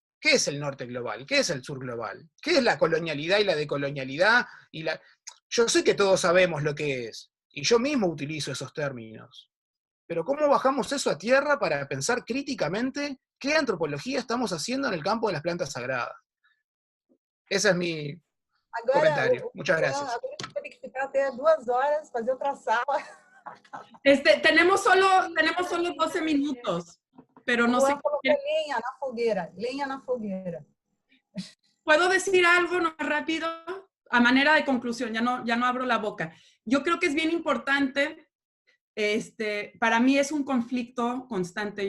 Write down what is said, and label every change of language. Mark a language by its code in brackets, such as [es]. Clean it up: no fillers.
[es] ¿Qué es el norte global? ¿Qué es el sur global? ¿Qué es la colonialidad y la decolonialidad? Yo sé que todos sabemos lo que es, y yo mismo utilizo esos términos. Pero ¿cómo bajamos eso a tierra para pensar críticamente qué antropología estamos haciendo en el campo de las plantas sagradas? Ese es mi comentario. Muchas gracias. [pt] Agora eu vou ter que ficar até 2 horas, fazer outra sala. [es] Tenemos solo 12 minutos, pero no sé. [pt] Lenha na fogueira. [es] ¿Puedo decir algo no rápido? A manera de conclusión, ya no abro la boca. Yo creo que es bien importante, para mí es un conflicto constante.